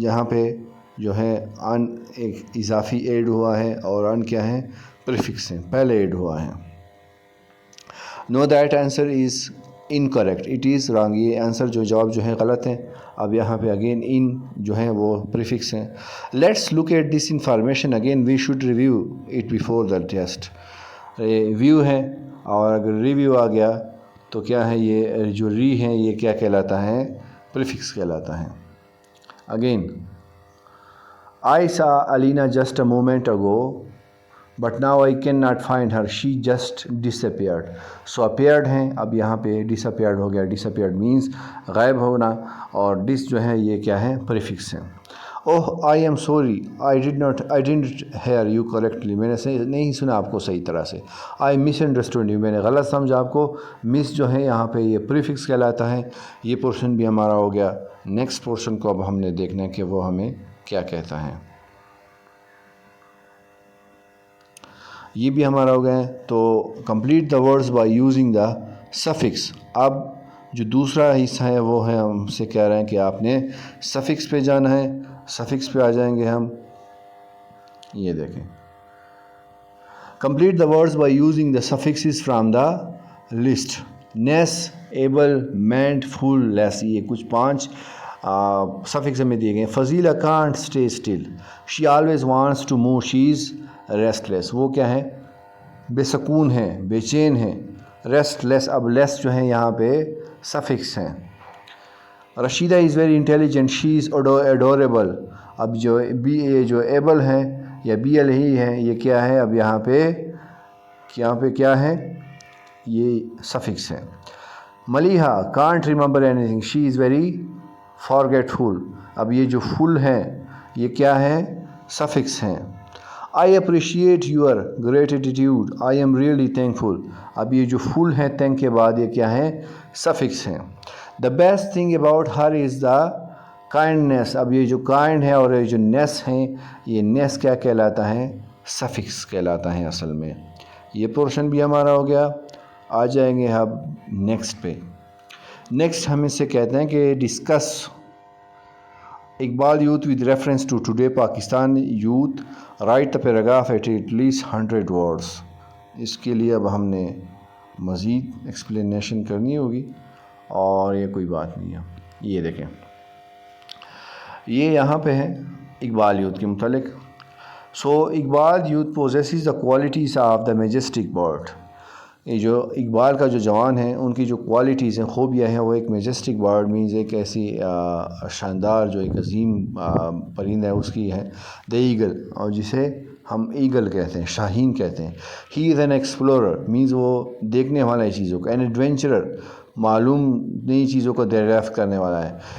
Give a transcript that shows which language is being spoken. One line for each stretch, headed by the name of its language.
Urdu: جہاں پہ جو ہے ان ایک اضافی ایڈ ہوا ہے اور ان کیا ہے؟ پریفکس ہیں، پہلے ایڈ ہوا ہے۔
English: No that answer is incorrect, it is wrong.
Urdu: یہ آنسر جو جواب جو ہے غلط ہے۔ اب یہاں پہ اگین ان جو ہیں وہ پریفکس ہیں.
English: Let's look at this information again, we should review it before the test.
Urdu: Review ہے, اور اگر ریویو آ گیا تو کیا ہے, یہ جو ری ہیں یہ کیا کہلاتا ہے, پریفکس کہلاتا ہے.
English: Again, I saw Alina just a moment ago, but now I cannot find her. She just disappeared.
Urdu: So appeared ہیں, اب یہاں پہ disappeared ہو گیا. disappeared means غائب ہونا, اور dis جو ہے یہ کیا ہے, پریفکس ہے.
English: Oh, I am sorry. I didn't hear you correctly.
Urdu: میں نے نہیں سنا آپ کو صحیح طرح سے.
English: I misunderstood you.
Urdu: میں نے غلط سمجھا آپ کو. miss جو ہے یہاں پہ یہ پریفکس کہلاتا ہے. یہ پورشن بھی ہمارا ہو گیا. نیکسٹ پورشن کو اب ہم نے دیکھنا ہے کہ وہ ہمیں کیا کہتا ہے. یہ بھی ہمارا ہو گیا ہے.
English: تو complete the words by using the suffix.
Urdu: اب جو دوسرا حصہ ہے وہ ہے, ہم سے کہہ رہے ہیں کہ آپ نے سفکس پہ جانا ہے. سفکس پہ آ جائیں گے ہم.
English: یہ دیکھیں, complete the words by using the suffixes from the list.
Urdu: نیس, ایبل, مینٹ, فل, لیس, یہ کچھ 5 سفکس ہمیں دیے گئے.
English: Fazila can't stay still. She always wants to move. She is restless.
Urdu: وہ کیا ہے, بے سکون ہے, بے چین ہے. ریسٹ لیس, اب لیس جو ہے یہاں پہ سفکس ہیں.
English: Rashida is very intelligent. She is adorable.
Urdu: اب جو جو ایبل ہیں یا بی ایل ہی ہے, یہ کیا ہے, اب یہاں پہ کیا ہے, یہ سفکس ہے.
English: Maliha can't remember anything. She is very forgetful.
Urdu: اب یہ جو فل ہے یہ کیا ہے, سفکس ہیں.
English: I appreciate your great attitude. I am really thankful.
Urdu: اب یہ جو فل ہے تھینک کے بعد یہ کیا ہے, سفکس ہیں.
English: The best thing about her is the kindness.
Urdu: اب یہ جو کائنڈ ہے اور یہ جو نیس ہیں, یہ نیس کیا کہلاتا ہے, سفکس کہلاتا ہے اصل میں. یہ پورشن بھی ہمارا ہو گیا. آ جائیں گے اب نیکسٹ پہ. نیکسٹ ہم اس سے کہتے ہیں کہ
English: Discuss Iqbal youth with reference to today Pakistan youth. Write the paragraph at least 100 words.
Urdu: اس کے لیے اب ہم نے مزید ایکسپلینیشن کرنی ہوگی, اور یہ کوئی بات نہیں ہے. یہ دیکھیں, یہ یہاں پہ ہے اقبال یوتھ کے متعلق.
English: So Iqbal youth possesses the qualities of the majestic bird.
Urdu: یہ جو اقبال کا جو جوان ہیں ان کی جو کوالٹیز ہیں, خوبیاں ہیں, وہ ایک میجسٹک برڈ مینز ایک ایسی شاندار جو ایک عظیم پرندہ ہے اس کی ہے, دا ایگل, اور جسے ہم ایگل کہتے ہیں, شاہین کہتے ہیں.
English: he is an explorer
Urdu: مینز وہ دیکھنے والا ہے چیزوں کو. این ایڈونچرر, معلوم نئی چیزوں کو دریافت کرنے والا ہے.